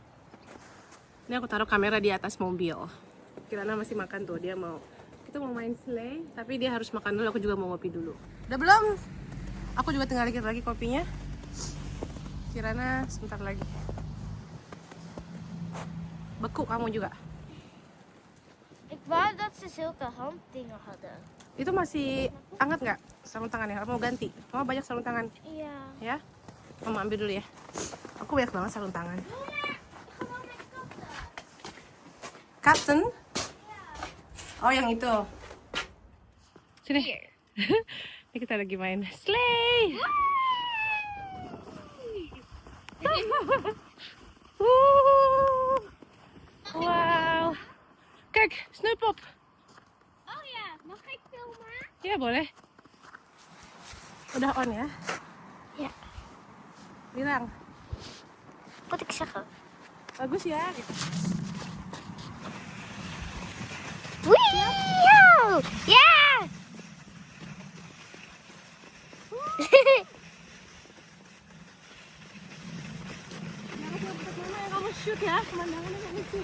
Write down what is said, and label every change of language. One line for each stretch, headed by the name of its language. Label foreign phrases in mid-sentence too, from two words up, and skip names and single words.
Indonesian: Ini aku taruh kamera di atas mobil. Kirana masih makan tuh, dia mau. Kita mau main sleigh, tapi dia harus makan dulu, aku juga mau ngopi dulu. Udah belum? Aku juga tinggal dikit lagi kopinya. Kirana sebentar lagi. Beku kamu juga.
Dutch: Ik wou dat ze zulke handdingen hadden.
Indonesian: Itu masih hangat nggak sarung tangannya? Apa mau ganti? Mama banyak sarung tangan.
Dutch: Ja.
Indonesian: Ya, mama ambil dulu ya. Aku banyak banget sarung tangan.
Dutch: Gewoon met katten. Katten?
Indonesian: Oh yang itu. Sini. Ini kita lagi main sleigh. Wow.
Dutch: Kijk, Sneeuwpop. Oh ja, mag ik filmen?
Indonesian: Ya boleh. Udah on ya?
Dutch: Ja.
Indonesian: Bilang.
Dutch: Wat ik zeggen?
Indonesian: Bagus ya. Wee!
Dutch: Ja!
Indonesian: Kamu shoot ya, pemandangannya kamu shoot.